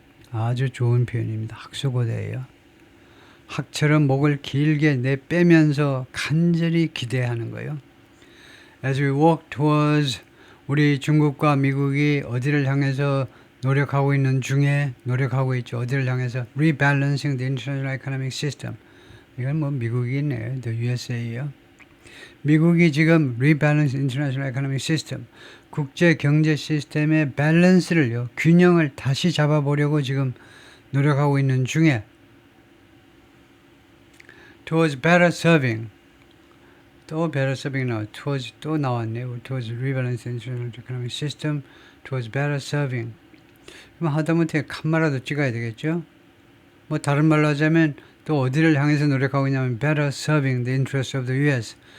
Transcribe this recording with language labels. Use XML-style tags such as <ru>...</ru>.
<ko>아주 좋은 표현입니다. 학수고대예요. 학처럼 목을 길게 내빼면서 간절히 기대하는 거예요.</ko> <en>As we walk towards,</en> <ko>우리 중국과 미국이 어디를 향해서 노력하고 있는 중에 노력하고 있죠. 어디를 향해서</ko> <en>rebalancing the international economic system.</en> <ko>이건 뭐 미국이 있네요. The USA요. 미국이 지금</ko> <en>rebalance international economic system,</en> <ko>국제 경제 시스템의 밸런스를요, 균형을 다시 잡아보려고 지금 노력하고 있는 중에</ko> <en>towards better serving,</en> <ko>또 better serving 나와, towards 또 나왔네요.</ko> <en>towards rebalance international economic system, towards better serving.</en> <ko>그럼 하다못해 칸마라도 찍어야 되겠죠? 뭐 다른 말로 하자면 또 어디를 향해서 노력하고 있냐면</ko> <en>better serving the interests of the US.</en>